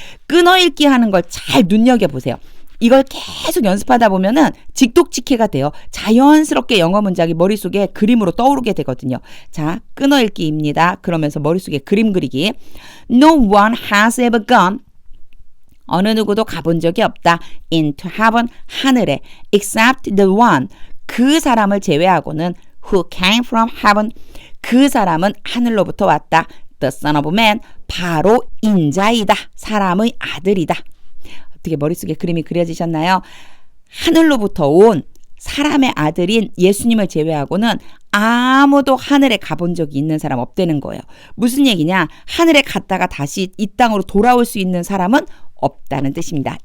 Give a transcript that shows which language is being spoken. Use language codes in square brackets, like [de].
[ko] 끊어읽기 하는 걸 잘 눈여겨보세요. 이걸 계속 연습하다 보면은 직독직해가 돼요. 자연스럽게 영어 문장이 머릿속에 그림으로 떠오르게 되거든요. 자, 끊어읽기입니다. 그러면서 머릿속에 그림 그리기. [en] No one has ever gone [ko] 어느 누구도 가본 적이 없다. [en] into heaven [ko] 하늘에 [en] except the one [ko] 그 사람을 제외하고는 [en] who came from heaven [ko] 그 사람은 하늘로부터 왔다. [en] The son of man [ko] 바로 인자이다. 사람의 아들이다. 어떻게 머릿속에 그림이 그려지셨나요? 하늘로부터 온 사람의 아들인 예수님을 제외하고는 아무도 하늘에 가본 적이 있는 사람 없다는 거예요. 무슨 얘기냐? 하늘에 갔다가 다시 이 땅으로 돌아올 수 있는 사람은 없다는 뜻입니다.